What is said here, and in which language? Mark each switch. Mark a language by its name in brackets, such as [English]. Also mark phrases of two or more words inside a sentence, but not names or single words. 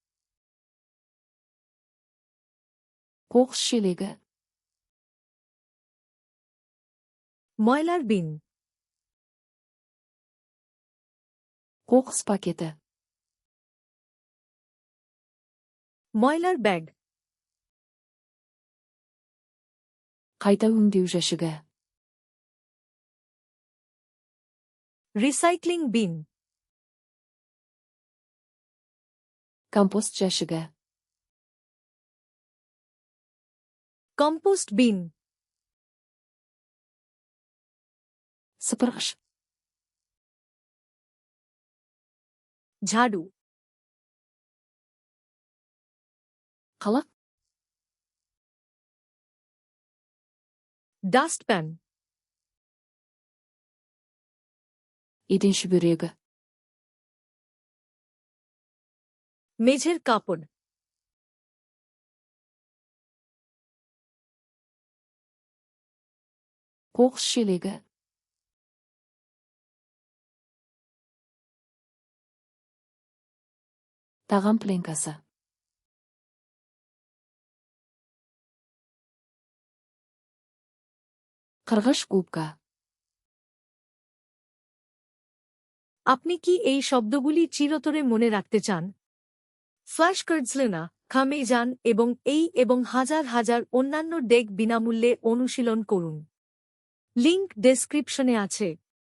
[Kazakh] Қоқыс шелегі. [Bangla] ময়লার বিন। [Kazakh] Қоқыс пакеті. [Bangla] ময়লার ব্যাগ। [Kazakh] Қайта өңдеу жәшігі. [English] recycling bin. [Kazakh] Компост жәшігі. [English] compost bin. [Kazakh] Сыпырғыш. [Bangla] ঝাড়ু, [Kazakh] Қалақ. [Bangla] ডাস্টপ্যান, [Kazakh] Еден шүберегі. [Bangla] মেঝের কাপড়, [Kazakh] Қоқыс шелегі. Тағам пленкасы. Қырғыш губка. [Bangla] আপনি কি এই শব্দগুলি চিরতরে মনে রাখতে চান? ফ্ল্যাশ কার্ডসলেনা, খামে যান এবং হাজার হাজার অন্যান্য ডেক বিনামূল্যে অনুশীলন করুন। লিংক ডেসক্রিপশনে আছে।